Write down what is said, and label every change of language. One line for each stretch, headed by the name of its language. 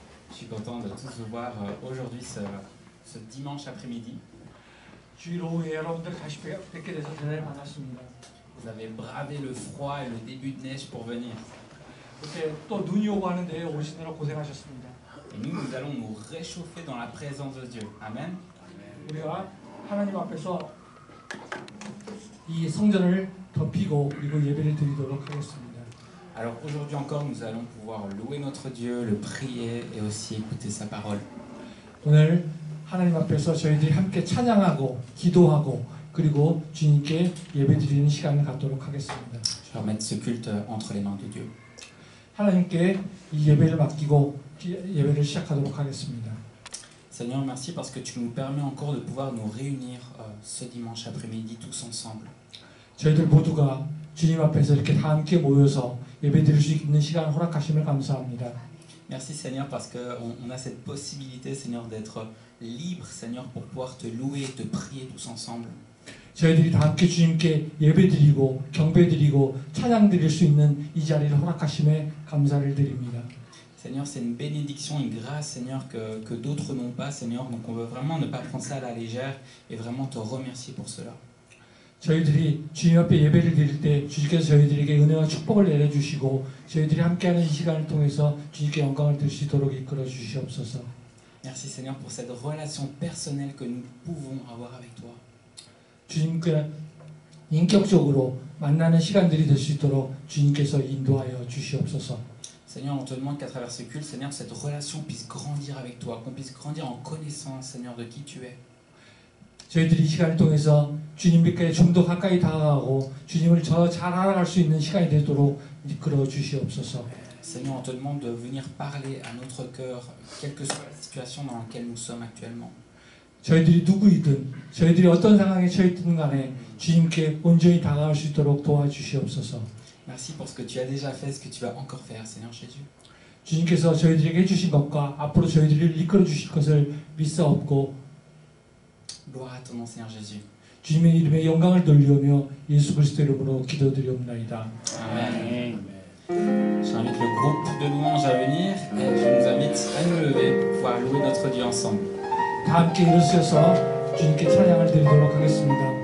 French: Je suis content de tous vous voir aujourd'hui ce dimanche après-midi.
Korean: 주일 오후에 여러분들 다시 뵙게 돼서 대단히 반갑습니다.
French: Vous avez bravé le froid et le début de neige pour venir.
Korean: 이렇게 또 눈이 오고 하는데 오시느라 고생하셨습니다.
French: Et nous allons nous réchauffer dans la présence de Dieu. Amen.
Korean: 우리가 하나님 앞에서 이 성전을 덮이고 그리고 예배를 드리도록 하겠습니다.
French: Alors aujourd'hui encore, nous allons pouvoir louer notre Dieu, le prier et aussi écouter sa parole.
Korean: 오늘 하나님 앞에서 저희들이 함께 찬양하고 기도하고 그리고 주님께 예배드리는 시간을 갖도록 하겠습니다.
French: Je vais remettre ce culte entre les mains de Dieu.
Korean: 하나님께 이 예배를 맡기고 예배를 시작하도록 하겠습니다.
French: Seigneur, merci parce que tu nous permets encore de pouvoir nous réunir ce dimanche après-midi tous ensemble.
Korean: 저희들 모두가 주님 앞에서 이렇게 다 함께 모여서 예배드릴 수 있는 시간을 허락하심을 감사합니다.
French: Merci Seigneur parce qu'on a cette possibilité Seigneur d'être libre Seigneur pour pouvoir te louer et te prier tous ensemble.
Korean: 저희들이 다 함께 주님께 예배드리고 경배드리고 찬양드릴 수 있는 이 자리를 허락하심에 감사를 드립니다.
French: Seigneur, c'est une bénédiction, une grâce Seigneur que d'autres n'ont pas Seigneur. Donc on veut vraiment ne pas prendre ça à la légère et vraiment te remercier pour cela.
Korean: 저희들이 주님 앞에 예배를 드릴 때 주님께서 저희들에게 은혜와 축복을 내려주시고 저희들이 함께하는 이 시간을 통해서 주님께 영광을 드릴 수 있도록 이끌어 주시옵소서.
French: Merci Seigneur pour cette relation personnelle que nous pouvons avoir avec toi.
Korean: 주님께 인격적으로 만나는 시간들이 될 수 있도록 주님께서 인도하여 주시옵소서.
French: Seigneur, on te demande qu'à travers ce culte, Seigneur, cette relation puisse grandir avec toi, qu'on puisse grandir en connaissance, Seigneur, de qui tu es.
Korean: 저희들이 이 시간을 통해서 주님께 좀 더 가까이 다가가고 주님을 더 잘 알아갈 수 있는 시간이 되도록 이끌어 주시옵소서.
French: Seigneur, on te demande de venir parler à notre cœur, quelle que soit la situation dans laquelle nous sommes actuellement.
Korean: 저희들이 누구이든 저희들이 어떤 상황에 처했든 간에 주님께 온전히 다가갈 수 있도록 도와주시옵소서.
French: Merci pour ce que tu as déjà fait, ce que tu vas encore faire, Seigneur Jésus.
Korean: 주님께서 저희들에게 해주신 것과 앞으로 저희들을 이끌어 주실 것을 믿사옵고
French: Gloire à ton nom, Seigneur Jésus.
Korean: 주님의 이름에 영광을 돌리오며 예수 그리스도 이름으로 기도드리옵나이다. Amen.
French: J'invite le groupe de louanges à venir et je nous invite à nous lever pour pouvoir louer notre Dieu ensemble.
Korean: 다 함께 일어서서 주님께 찬양을 드리도록 하겠습니다.